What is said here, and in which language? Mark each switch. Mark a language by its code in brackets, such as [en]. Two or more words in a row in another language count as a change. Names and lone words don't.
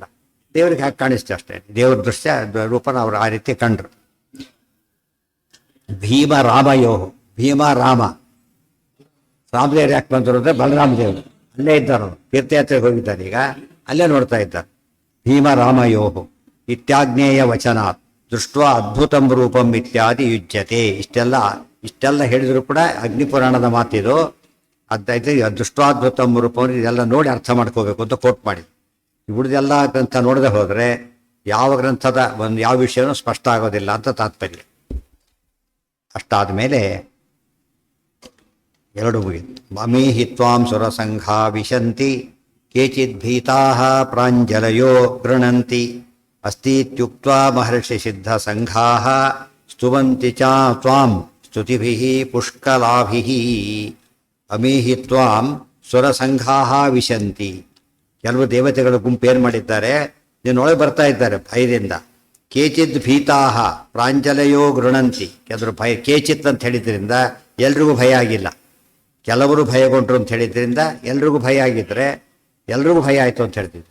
[kn] ದೇವ್ರಿಗೆ ಹಾಕಿ ಕಾಣಿಸ್ತೆ ಅಷ್ಟೇ. ದೇವ್ರ ದೃಶ್ಯ ರೂಪನ ಅವರು ಆ ರೀತಿ ಕಂಡ್ರು. [sa] ಭೀಮ ರಾಮಯೋ, [kn] ಭೀಮ ರಾಮ, ರಾಮದೇವ್ರು ಯಾಕೆ ಬಂದರು ಅಂದರೆ ಬಲರಾಮ ದೇವರು ಅಲ್ಲೇ ಇದ್ದಾರೆ. ತೀರ್ಥಯಾತ್ರೆಗೆ ಹೋಗಿದ್ದಾರೆ, ಈಗ ಅಲ್ಲೇ ನೋಡ್ತಾ ಇದ್ದಾರೆ. [sa] ಭೀಮ ರಾಮಯೋ ಇತ್ಯಾಜ್ಞೇಯ ವಚನಾತ್ ದೃಷ್ಟ ಅದ್ಭುತಂ ರೂಪಂ ಇತ್ಯಾದಿ ಯುಜ್ಯತೆ. [kn] ಇಷ್ಟೆಲ್ಲ ಹೇಳಿದ್ರು ಕೂಡ ಅಗ್ನಿಪುರಾಣದ ಮಾತಿದು. ಅದಾಯ್ತು, [sa] ದೃಷ್ಟಾದ್ಭುತಂ ರೂಪಂ [kn] ಇದೆಲ್ಲ ನೋಡಿ ಅರ್ಥ ಮಾಡ್ಕೋಬೇಕು ಅಂತ ಕೋಟ್ ಮಾಡಿದ್ರು. ಉಳಿದೆಲ್ಲ ಗ್ರಂಥ ನೋಡದೆ ಹೋದರೆ ಯಾವ ಗ್ರಂಥದ ಯಾವ ವಿಷಯನೂ ಸ್ಪಷ್ಟ ಆಗೋದಿಲ್ಲ ಅಂತ ತಾತ್ಪರ್ಯ. ಅಷ್ಟಾದ ಮೇಲೆ 2 ಮುಗಿತು. [sa] ಮಮೀಹಿ ತ್ವಾಂ ಸುರಸಂಘಾ ವಿಶಂತಿ ಕೇಚಿದ್ ಭೀತಾ ಪ್ರಾಂಜಲಯೋ ಗೃಣಂತಿ ಅಸ್ತೀತ್ಯುಕ್ತ್ವಾ ಮಹರ್ಷಿ ಸಿದ್ಧ ಸಂಘಾ ಸ್ತುವಂತಿ ಚ ತ್ವಾಂ ಸ್ತುತಿಭಿಃ ಪುಷ್ಕಲಾಭಿಃ. ಅಮೀಹಿ ತ್ವಾಂ ಸುರಸಂಘಾ ವಿಶಂತಿ. [kn] ಕೆಲವು ದೇವತೆಗಳ ಗುಂಪು ಏನು ಮಾಡಿದ್ದಾರೆ? ನೀನೊಳಗೆ ಬರ್ತಾ ಇದ್ದಾರೆ ಭಯದಿಂದ. [sa] ಕೇಚಿತ್ ಭೀತಾಹ ಪ್ರಾಂಜಲಯೋ ಗೃಣಂತಿ. [kn] ಕೆಲವರು ಭಯ, ಕೇಚಿತ್ ಅಂತ ಹೇಳಿದ್ರಿಂದ ಎಲ್ರಿಗೂ ಭಯ ಆಗಿಲ್ಲ, ಕೆಲವರು ಭಯಗೊಂಡ್ರು ಅಂತ ಹೇಳಿದ್ರಿಂದ ಎಲ್ರಿಗೂ ಭಯ ಆಗಿದ್ರೆ ಎಲ್ರಿಗೂ ಭಯ ಆಯಿತು ಅಂತ ಹೇಳ್ತಿದ್ರು.